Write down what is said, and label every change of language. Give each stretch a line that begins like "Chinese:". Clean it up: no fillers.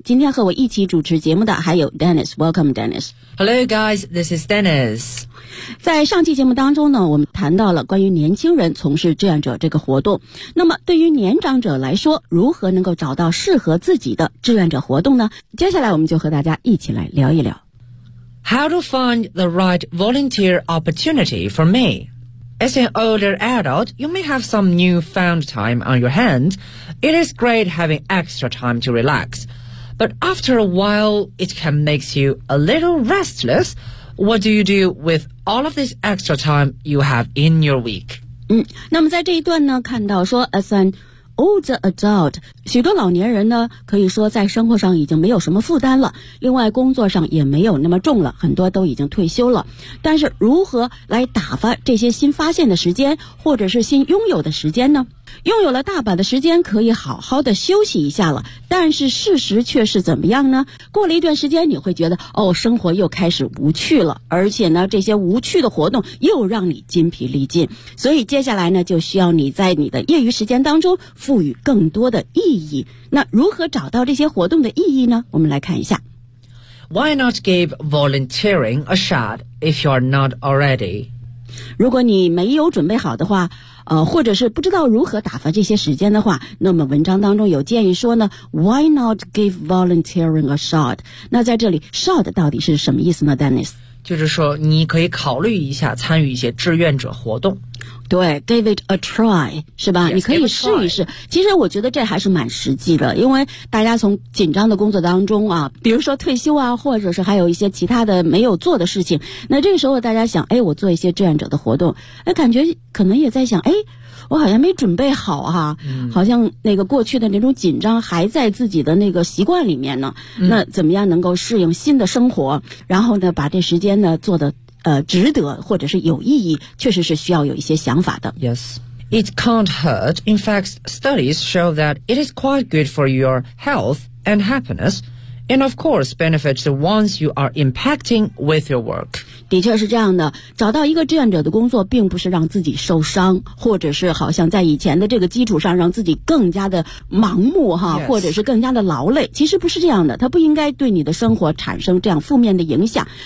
Chinese: 今天和我一起主持节目的还有 Dennis，
English: Welcome Dennis。 Hello guys, this is Dennis。
Chinese: 在上期节目当中呢，我们谈到了关于年轻人从事志愿者这个活动，那么对于年长者来说，如何能够找到适合自己的志愿者活动呢？接下来我们就和大家一起来聊一聊
English: How to find the right volunteer opportunity for me. As an older adult, you may have some newfound time on your hands. It is great having extra time to relax. But after a while, it can make you a little restless. What do you do with all of this extra time you have in your week?
Chinese: 那么在这一段呢，看到说
English: as anOlder adult，
Chinese: 许多老年人呢，可以说在生活上已经没有什么负担了，另外工作上也没有那么重了，很多都已经退休了。但是如何来打发这些新发现的时间，或者是新拥有的时间呢？拥有了大把的时间可以好好的休息一下了，但是事实却是怎么样呢？过了一段时间你会觉得，哦，生活又开始无趣了，而且呢，这些无趣的活动又让你筋疲力尽，所以接下来呢，就需要你在你的业余时间当中赋予更多的意义。那如何找到这些活动的意义呢？我们来看一下。
English: Why not give volunteering a shot if you are not already?
Chinese: 如果你没有准备好的话，或者是不知道如何打发这些时间的话，那么文章当中有建议说呢，
English: Why not give volunteering a shot?
Chinese: 那在这里 shot 到底是什么意思呢 Dennis? 就是说你可以考虑一下参与一些志愿者活动。
English: 对， give it a try,
Chinese: 是吧？
English: Yes,
Chinese: 你可以试一试。其实我觉得这还是蛮实际的，因为大家从紧张的工作当中啊，比如说退休啊，或者是还有一些其他的没有做的事情，那这个时候大家想，哎，我做一些志愿者的活动，哎，感觉可能也在想，哎，我好像没准备好哈、好像那个过去的那种紧张还在自己的那个习惯里面呢、那怎么样能够适应新的生活，然后呢把这时间呢做得值得或者是有意义，确实是需要有一些想法的。
English: Yes, it can't hurt. In fact, studies show that it is quite good for your health and happiness, and of course benefits the ones you are impacting with your work.
Chinese: 的确是这样的，找到一个志愿者的工作并不是让自己受伤，或者是好像在以前的这个基础上让自己更加的盲目哈，
English: Yes.
Chinese: 或者是更加的劳累，其实不是这样的，它不应该对你的生活产生这样负面的影响。